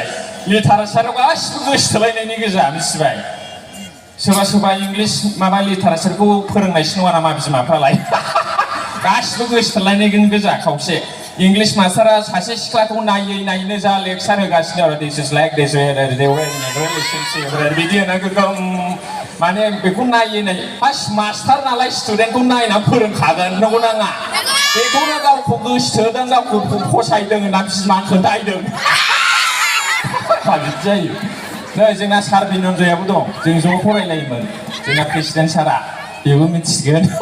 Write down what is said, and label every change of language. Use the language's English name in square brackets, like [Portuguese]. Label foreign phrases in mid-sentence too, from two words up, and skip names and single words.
[Bodo] लिटारेचाराव गासिबो गोसोथोलायनायनि गोजा, मिथिबाय? सोरबा सोरबा इंलिस माबा लिटारेचारखौ फोरोंनायसो नङा नामा बिमाफ्रालाय? गासिबो गोसोथोलायनायनि गोजा खावसे। [English] English master [Bodo] सासे सिख्लाखौ नायै नायैनो जा लेक्सार होगासिनो आरो, [English] this is like this relationship [Bodo] बिदि होना माने बेखौ नायै नायै [English] first master [Bodo] नालाय स्टुडेन्टखौ नायना फोरोंखागोन, नंगौ नाङा? बेखौनो गावखौ गोसोथोदों, गावखौ फसायदों होनना बिमा खोन्थायदों। बिदि जायो। नै जोंना सार बिनन्जयाबो दं, जों ज' फरायलायोमोन, जोंना प्रेसिडेन्ट सारा, बेबो मिथिगोन।